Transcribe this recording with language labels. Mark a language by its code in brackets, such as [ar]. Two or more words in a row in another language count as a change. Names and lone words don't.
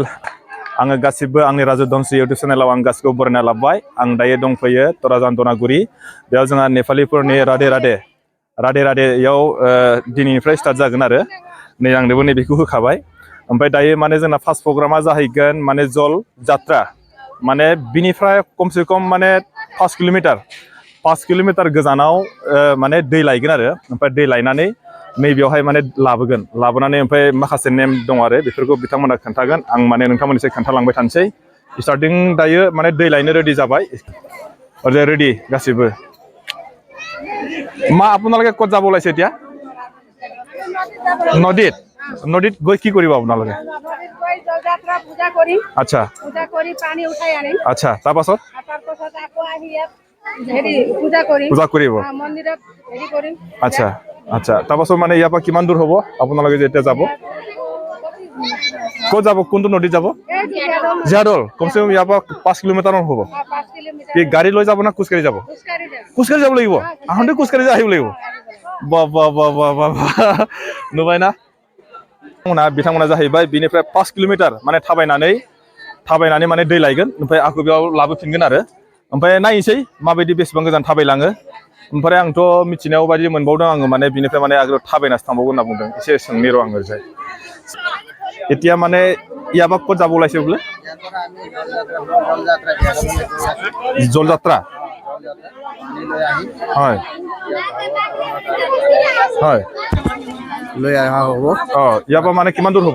[brx] Ang gasibo angni Raju Dhanusri YouTube channel ang gasko borna labbai. Ang daye dongfaiyo Torajan Donaguri. Beyaw जोंहा नेपालिफोरनि राधे राधे याव दिनैनिफ्राय स्टार्ट जागोन आरो नै आं नोबो बेखौ होखाबाय ओमफ्राय दायो माने जोंना फार्स्ट प्रग्रामा जाहैगोन माने जल जात्रा माने बिनिफ्राय खमसे खम माने 5 किलोमिटार गोजानाव माने दै लायगोन आरो ओमफ्राय दै लायनानै नै बेवहाय माने लाबोनानै ओमफ्राय माखासे नेम दं आरो बेफोरखौ बिथांमोना खोन्थागोन आं माने नोंथांमोननिसिम खोन्थालांबाय थानोसै स्टार्टिं दायो माने दै लायनो रेडि जाबाय ओरै रेडि गासिबो [as] মা আপোনালোকে ক'ত যাব ওলাইছে এতিয়া নদীত গৈ কি কৰিব আপোনালোকে যাত্ৰা পূজা কৰি আচ্ছা পানী উঠাই আনি আচ্ছা তাৰ পাছত আকৌ আহি ইয়াত পূজা কৰিব মন্দিৰত কৰিম আচ্ছা তাৰ পাছত মানে ইয়াৰ পৰা কিমান দূৰ হ'ব আপোনালোকে যেতিয়া যাব ক'ত যাব কোনটো নদীত যাব জিয়াদল কমসে কম ইয়াৰ পৰা 5 কিলোমিটাৰ হ'ব কি গাড়ী লৈ যাব না খোজকাঢ়ি যাব খোজকাঢ়ি যাব লাগিব আহোঁতে খোজকাঢ়ি আহিব লাগিব বাহ [brx] নুবাই না बिथांमोना जाहैबाय बिनिफ्राय 5 किलोमिटार माने थाबायनानै माने दै लायगोन ओमफ्राय आखौ बेयाव लाबोफिनगोन आरो ओमफ्राय नायनोसै माबायदि बेसेबां गोजान थाबायलाङो ओमफ्राय आंथ' मिथिनायाव बायदि मोनबावदों आङो माने बिनिफ्राय माने आगोलाव थाबायनासो थांबावगोन होनना बुंदों एसे सोंनि र' आङो जाय [as] এতিয়া মানে ইয়াবা ক'ত যাব ওলাইছে বোলে জল যাত্ৰা হয় লৈ আহা হ'ব ইয়াৰ পৰা মানে কিমান দূৰ হ'ব